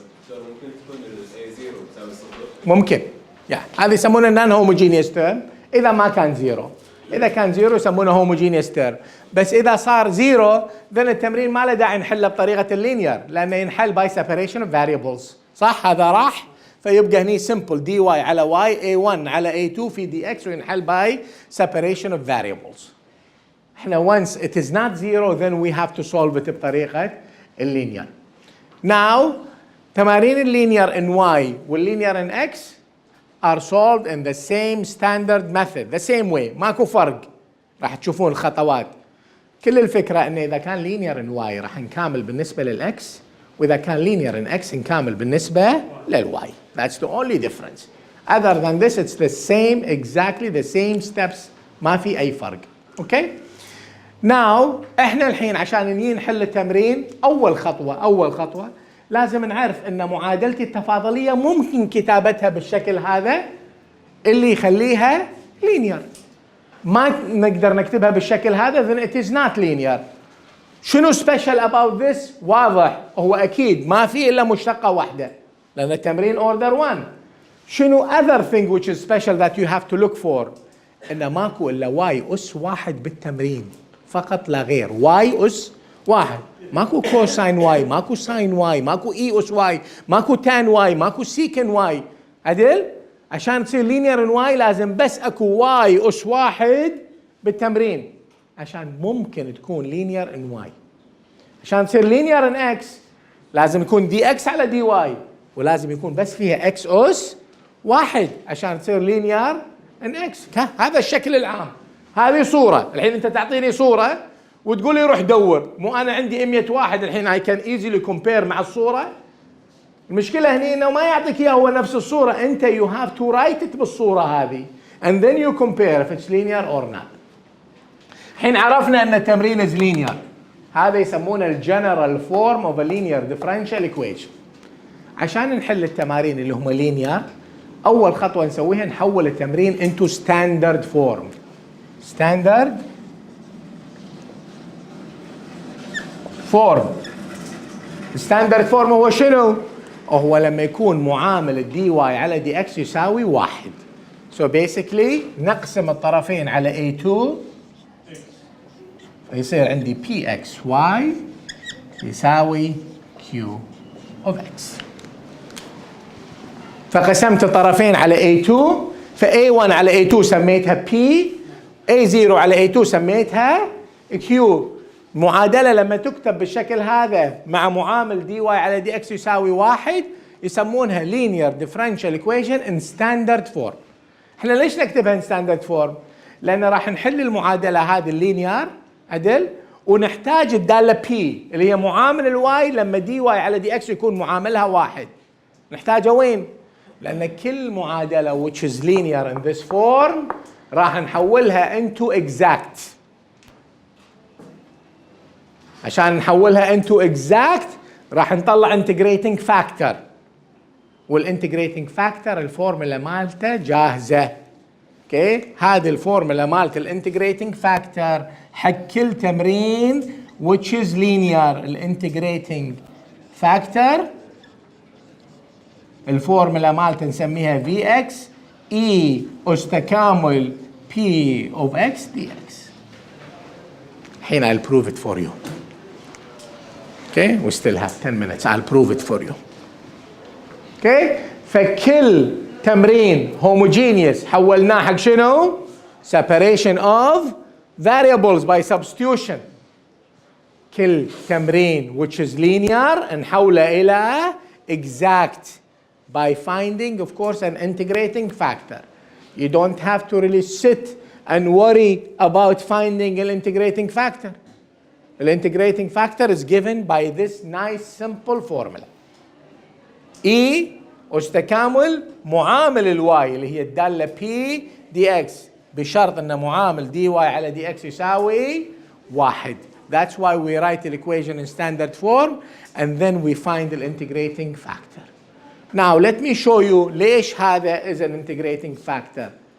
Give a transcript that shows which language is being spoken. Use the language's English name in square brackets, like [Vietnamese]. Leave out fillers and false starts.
[Arabic] ممكن تكون ال A0 تساوي صفر. ممكن. هذا يسمونه non homogeneous term إذا ما كان زيرو. إذا كان زيرو يسمونه homogeneous term. بس إذا صار زيرو then التمرين ما له داعي نحله بطريقة اللينير لأنه ينحل by separation of variables. صح هذا راح فيبقى هني simple dy على y a1 على a2 في dx وينحل by separation of variables. [English] احنا once it is not zero then we have to solve it [Arabic] بطريقة اللينير. [English] Now [Arabic] تمارين اللينير [English] in y [Arabic] واللينير [English] in x are solved in the same standard method, the same way. [Arabic] ماكو فرق. راح تشوفون الخطوات. كل الفكرة انه اذا كان linear in y راح نكامل بالنسبة للx واذا كان linear in x نكامل بالنسبة للy. [English] That's the only difference. Other than this it's the same, exactly the same steps. [Arabic] ما في اي فرق. Okay? Now احنا الحين عشان نجي نحل التمرين اول خطوة لازم نعرف ان معادلتي التفاضلية ممكن كتابتها بالشكل هذا اللي يخليها linear. ما نقدر نكتبها بالشكل هذا [English] then it is not linear. [Arabic] شنو [English] special about this؟ [Arabic] واضح هو اكيد ما في الا مشتقة واحدة لان التمرين order 1. [English] شنو other thing which is special that you have to look for؟ [Arabic] ان ماكو الا y اس واحد بالتمرين فقط لا غير. y اس واحد. ماكو كوساين واي، ماكو ساين واي، ماكو اي اس واي، ماكو تان واي، ماكو سيكن واي. عدل؟ عشان تصير لينير ان واي لازم بس اكو واي اس واحد بالتمرين عشان ممكن تكون لينير ان واي. عشان تصير لينير ان اكس لازم يكون دي اكس على دي واي ولازم يكون بس فيها اكس اس واحد عشان تصير لينير ان اكس. هذا الشكل العام. هذه صورة. الحين انت تعطيني صورة وتقول لي روح دور. مو انا عندي 100 واحد الحين [English] I can easily compare [Arabic] مع الصورة. المشكلة هني انه ما يعطيك اياه هو نفس الصورة. [English] انت you have to write it [Arabic] بالصورة هذه [English] and then you compare if it's linear or not. [Arabic] الحين عرفنا ان التمرين [English] is linear. [Arabic] هذا يسمونه الجنرال فورم [English] of a linear differential equation. [Arabic] عشان نحل التمارين اللي هم linear اول خطوة نسويها نحول التمرين [English] into standard form. standard form. [Arabic] standard form هو شنو؟ هو لما يكون معامل الدي واي على دي اكس يساوي واحد. [English] so basically [Arabic] نقسم الطرفين على A2 فيصير عندي PXY يساوي Q of X. فقسمت الطرفين على A2 فA1 على A2 سميتها P، A0 على A2 سميتها Q. معادلة لما تكتب بالشكل هذا مع معامل دي واي على دي اكس يساوي واحد يسمونها linear differential equation in standard form. احنا ليش نكتبها [English] in standard form؟ [Arabic] لأن راح نحل المعادلة هذه اللينير عدل ونحتاج الدالة P اللي هي معامل الواي لما دي واي على دي اكس يكون معاملها واحد. نحتاجها وين؟ لأن كل معادلة [English] which is linear in this form [Arabic] راح نحولها [English] into exact. [Arabic] عشان نحولها [English] into exact [Arabic] راح نطلع integrating factor والintegrating factor الفورمولا مالته جاهزة. اوكي هذه الفورمولا مالت الانتجريتنج فاكتور حق كل تمرين [English] which is linear. [Arabic] الانتجريتنج فاكتور الفورمولا مالته نسميها Vx E أس تكامل P of X dx. [English] الحين I'll prove it for you. Okay, we still have 10 minutes. I'll prove it for you. [Arabic] Okay, فكل تمرين homogeneous حولناه حق شنو؟ [English] separation of variables by substitution. [Arabic] كل تمرين [English] which is linear [Arabic] نحوله إلى [English] exact by finding, of course, an integrating factor. You don't have to really sit and worry about finding an integrating factor. The integrating factor is given by this nice simple formula. [Arabic] E أس تكامل معامل الواي اللي هي الدالة P dx بشرط أن معامل dy على dx يساوي 1. [English] That's why we write the equation in standard form and then we find the integrating factor. Now let me show you [Arabic] ليش هذا [English] is an integrating factor.